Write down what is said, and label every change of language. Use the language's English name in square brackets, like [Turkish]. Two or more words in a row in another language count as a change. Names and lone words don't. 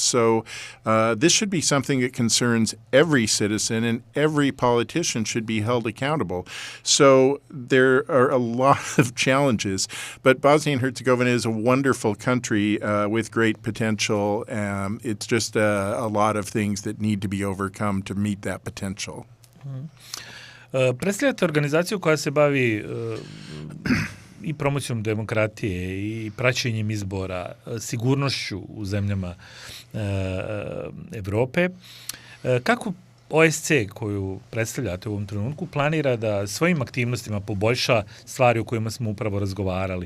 [English] So this should be something that concerns every citizen, and every politician should be held accountable. So there are a lot of challenges, but Bosnia and Herzegovina is a wonderful country with great potential. It's just a lot of things that need to be overcome to meet that potential. [Bosnian] Predstavljate organizaciju koja se bavi i promocijom demokratije i praćenjem izbora, sigurnošću u zemljama Evrope. Kako OSCE koju predstavljate u ovom trenutku planira da svojim aktivnostima poboljša stvari o kojima smo upravo razgovarali?